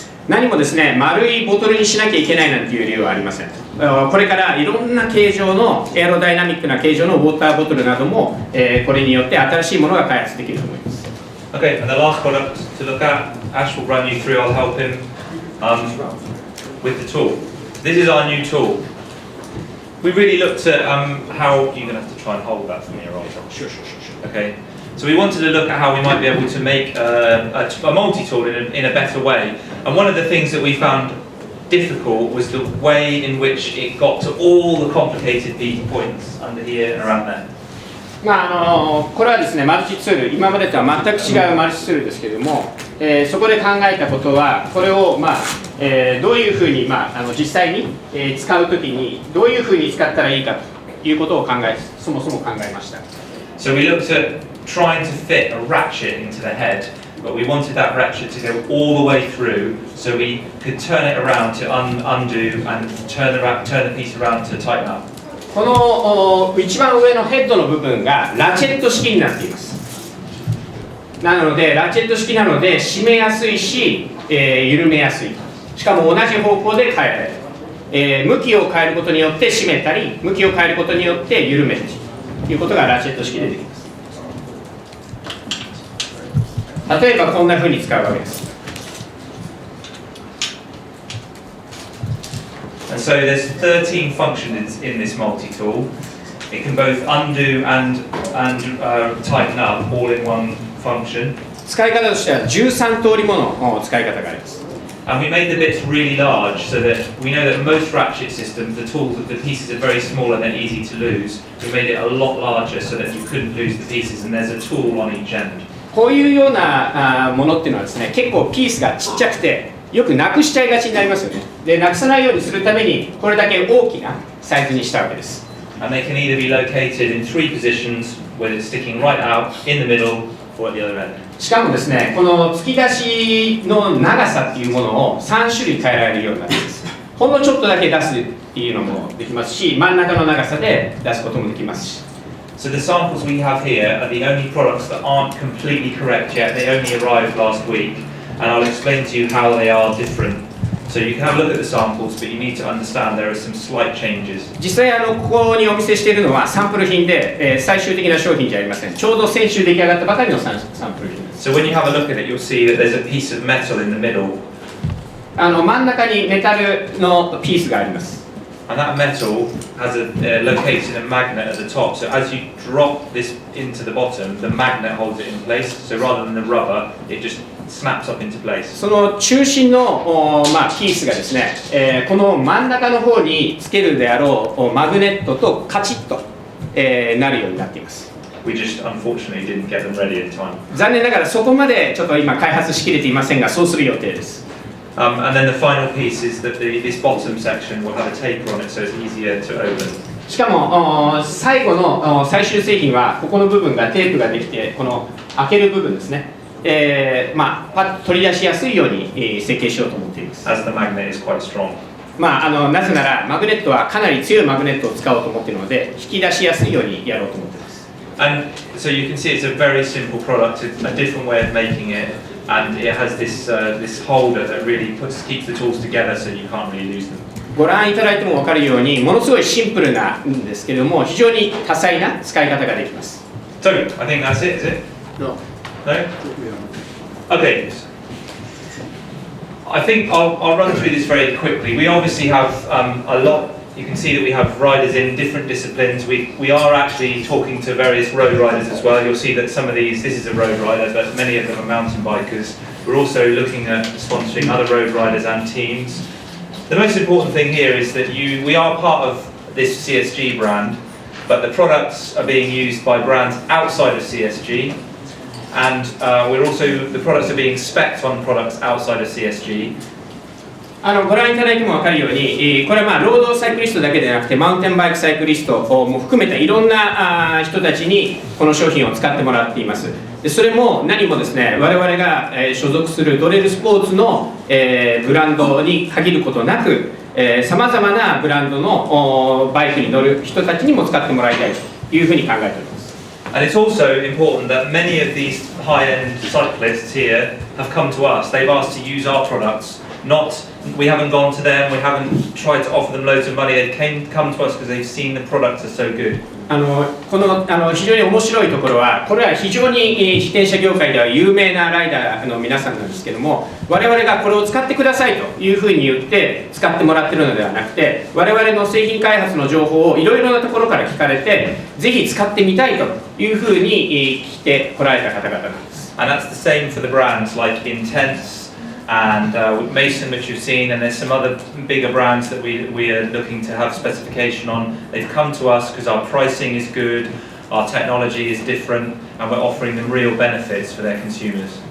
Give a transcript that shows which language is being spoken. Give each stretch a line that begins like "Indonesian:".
Japanese: 何もですね、丸いボトルにしなきゃいけないなんていう理由はありません。これからいろんな形状のエアロダイナミックな形状のウォーターボトルなども、これによって新しいものが開発できると思います。
English: Okay, and the last product to look at, Ash will run you through, I'll help him with the tool. This is our new tool. We really looked at how, you're going to have to try and hold that for me, right? Sure. Okay, so we wanted to look at how we might be able to make a multi-tool in a better way. And one of the things that we found difficult was the way in which it got to all the complicated points under here and around there.
Japanese: これはですね、マルチツール、今までとは全く違うマルチツールですけれども、そこで考えたことは、これを、どういうふうに、実際に、使うときにどういうふうに使ったらいいかということをそもそも考えました。
English: So we looked at trying to fit a ratchet into the head, but we wanted that ratchet to go all the way through, so we could turn it around to undo and turn the piece around to tighten up.
Japanese: この一番上のヘッドの部分がラチェット式になっています。なのでラチェット式なので締めやすいし、緩めやすい。しかも同じ方向で変えられる。向きを変えることによって締めたり、向きを変えることによって緩めるということがラチェット式でできます。例えばこんな風に使うわけです。
English: And so there's 13 functions in this multi-tool. It can both undo and tighten up all in one function.
Japanese: 使い方としては13通りもの使い方があります。
English: And we made the bits really large so that we know that most ratchet systems, the pieces are very small and they're easy to lose. We made it a lot larger so that you couldn't lose the pieces, and there's a tool on each end.
Japanese: こういうようなものっていうのはですね、結構ピースがちっちゃくてよくなくしちゃいがちになりますよね。で、なくさないようにするためにこれだけ大きなサイズにしたわけです。
English: And they can either be located in 3 positions, whether it's sticking right out, in the middle, or at the other end.
Japanese: しかもですね、この突き出しの長さっていうものを3種類変えられるようになっています。ほんのちょっとだけ出すっていうのもできますし、真ん中の長さで出すこともできますし。
English: So the samples we have here are the only products that aren't completely correct yet. They only arrived last week, and I'll explain to you how they are different. So you can have a look at the samples, but you need to understand there are some slight changes.
Japanese: 実際ここにお見せしているのはサンプル品で、最終的な商品じゃありません。ちょうど先週出来上がったばかりのサンプル品です。
English: So when you have a look at it, you'll see that there's a piece of metal in the middle.
Japanese: 真ん中にメタルのピースがあります。
English: and that metal has located a magnet at the top. So as you drop this into the bottom, the magnet holds it in place. So rather than the rubber, it just snaps up into place.
Japanese: その中心のピースがですね、この真ん中の方につけるであろうマグネットとカチッと、なるようになっています。
English: We just unfortunately didn't get them ready in time.
Japanese: 残念ながらそこまでちょっと今開発しきれていませんが、そうする予定です。
English: And then the final piece is that this bottom section will have a taper on it, so it's easier to open.
Japanese: しかも最後の最終製品はここの部分がテープができて、この開ける部分ですね、パッと取り出しやすいように設計しようと思っています。
English: As the magnet is quite strong.
Japanese: なぜならマグネットはかなり強いマグネットを使おうと思っているので、引き出しやすいようにやろうと思っています。
English: And so you can see it's a very simple product, a different way of making it, and it has this holder that really keeps the tools together so you can't really lose them.
Japanese: ご覧いただいても分かるように、ものすごいシンプルなんですけれども、非常に多彩な使い方ができます。
English: So, I think that's it, is it? No. No? Okay. I think I'll run through this very quickly. We obviously have a lot. You can see that we have riders in different disciplines. We are actually talking to various road riders as well. You'll see that some of these, this is a road rider, but many of them are mountain bikers. We're also looking at sponsoring other road riders and teams. The most important thing here is that we are part of this CSG brand, but the products are being used by brands outside of CSG, and the products are being spec'd on products outside of CSG.
Japanese: ご覧いただいても分かるように、これはロードサイクリストだけでなくてマウンテンバイクサイクリストも含めたいろんな人たちにこの商品を使ってもらっています。でそれも何もですね、我々が所属するドレルスポーツのブランドに限ることなく、さまざまなブランドのバイクに乗る人たちにも使ってもらいたいというふうに考えております。
English: And it's also important that many of these high-end cyclists here have come to us. They've asked to use our products. We haven't gone to them, we haven't tried to offer them loads of money. They've come to us because they've seen the products are so good.
Japanese: この非常に面白いところは、これは非常に自転車業界では有名なライダーの皆さんなんですけども、我々がこれを使ってくださいというふうに言って使ってもらってるのではなくて、我々の製品開発の情報をいろいろなところから聞かれて、ぜひ使ってみたいというふうに来てこられた方々なんです。
English: And that's the same for the brands like Intense and Mason, which you've seen, and there's some other bigger brands that we are looking to have specification on. They've come to us because our pricing is good, our technology is different, and we're offering them real benefits for their consumers.